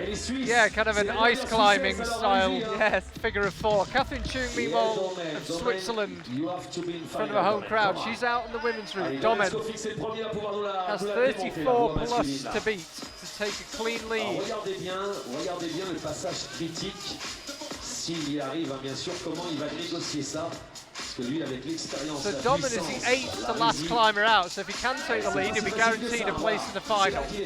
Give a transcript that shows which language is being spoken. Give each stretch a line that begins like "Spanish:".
English: Yeah, kind of an ice climbing style figure of four. Catherine Chung, meanwhile, of Switzerland, in front of a home crowd. She's out on the women's route. Domen has 34 plus to beat to take a clean lead.
French: Regardez bien le passage critique. S'il y arrive, bien sûr, comment il va négocier ça. Parce que lui, avec l'expérience.
English: So Domen is the 8th to last climber out, so if he can take the lead, he'll be guaranteed a place in the final.